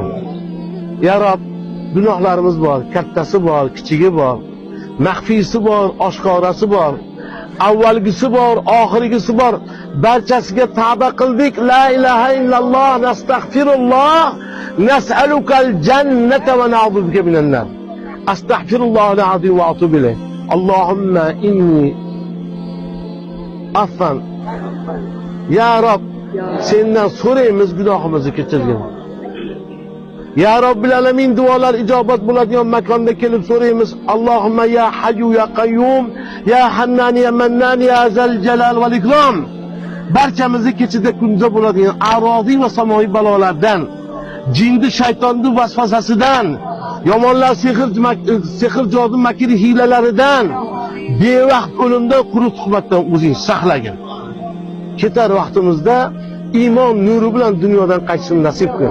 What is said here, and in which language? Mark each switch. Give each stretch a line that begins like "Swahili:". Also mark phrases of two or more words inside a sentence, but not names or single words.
Arabic: يا رب,
Uzbek: gunohlarimiz bor, kattasi bor, kichigi bor, maxfiysi bor, oshkorasi bor, avvalgisi bor, oxirgisi bor. Barchasiga tavba qildik.
Arabic: لا إله إلا الله، نستغفر الله، نسألك الجنة ونعوذ بك من النار. أستغفر الله العظيم وأتوب إليه. اللهم إني عفان. يا رب,
Uzbek: sendan so'raymiz, gunohimizni kechirgin.
Arabic: Ya Robbil Alamin,
Uzbek: duolar ijobat bo'ladigan makonda kelib so'raymiz.
Arabic: اللهم يا حي يا قيوم، يا حنان يا منان، يا ذا الجلال والإكرام.
Uzbek: Barchamizni kechida kunda bo'ladigan aroziy va samoviy balolardan, jinni shaytonning vasvasasidan, yomonlar sehr jodu makri hiylalaridan, bevaqt o'limdan, quruq suhbatdan o'zing saqlagin. Ketar vaqtimizda iymon nuri bilan dunyodan qaytishni nasib qil.